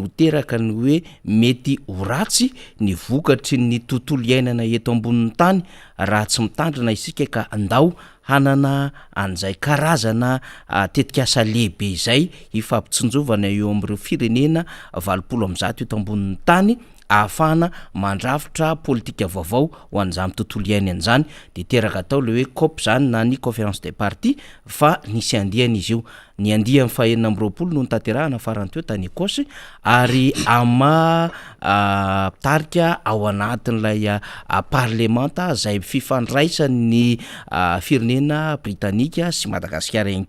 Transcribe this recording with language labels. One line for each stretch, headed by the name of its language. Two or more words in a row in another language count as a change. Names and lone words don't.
Malagasy: teraka ny hoe mety ho ratsy ny vokatry ny tontolo iainana eto ambonin'ny tany raha tsy mitandrina isika ka andao hanana an'izay karazana tetikasa lehibe izay ifampitsinjovana eo amin'ireo firenena 20 eto ambonin'ny tany ahafahana mandrafitra politika vaovao ho an'izany tontolo iainana izany dia teraka atao le hoe COP zany na ny
French: conférence des partis
Malagasy: fa nisy andihana izy io. Ny andihany fahaenina amby 20 no nitanterahana farany teo tany Ekosy ary tarika ao anatin'ilay parlemanta izay fifandraisan'ny firenena Britanika sy Madagasikara ihany